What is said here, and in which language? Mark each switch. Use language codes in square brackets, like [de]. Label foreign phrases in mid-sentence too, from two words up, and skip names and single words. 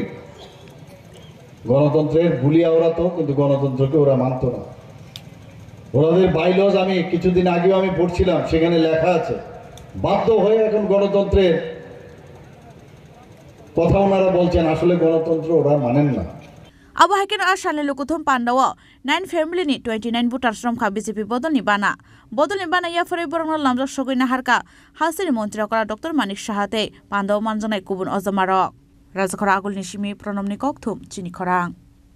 [bn] গণতন্ত্রের গুলিয়া ওরা তো, কিন্তু গণতন্ত্রকে ওরা মানত না। ওদের বাইলজ আমি কিছুদিন আগেও আমি পড়ছিলাম, সেখানে লেখা আছে বাধ্য হয়ে এখন গণতন্ত্রের কথা ওনারা বলছেন, আসলে গণতন্ত্র ওরা মানেন না। [trp] Abo hakin ashalni lukuthum pandawo 9 family ni 29 voters romkha BJP bodolni bana ya fore borongno lamjak sogoi naharka hasiri mantri kora Dr. Manik Sahate pandawo manjanai kubun ojomarok Rajakhara Agulni Simi Pranamni Kokthum Chini Khorang।